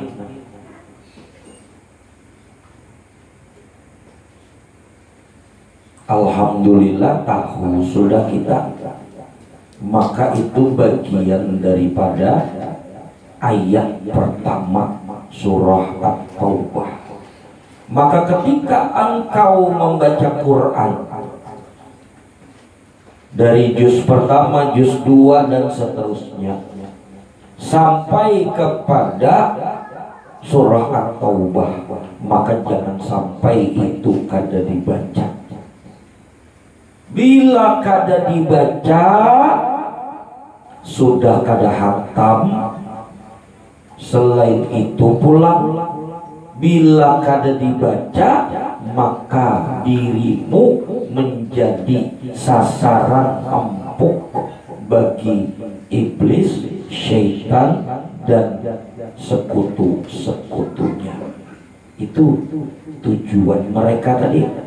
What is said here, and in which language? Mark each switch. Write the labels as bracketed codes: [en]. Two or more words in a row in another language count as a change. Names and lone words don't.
[id] alhamdulillah tahu sudah kita, maka itu bagian daripada ayat pertama surah At-Taubah. Maka ketika engkau membaca Quran dari juz pertama, juz 2 dan seterusnya sampai kepada surah At-Taubah, maka jangan sampai itu kada dibaca. Bila kada dibaca, sudah kada hatam. Selain itu pula, bila kada dibaca, maka dirimu menjadi sasaran empuk bagi iblis, syaitan, dan sekutu-sekutunya. Itu tujuan mereka tadi.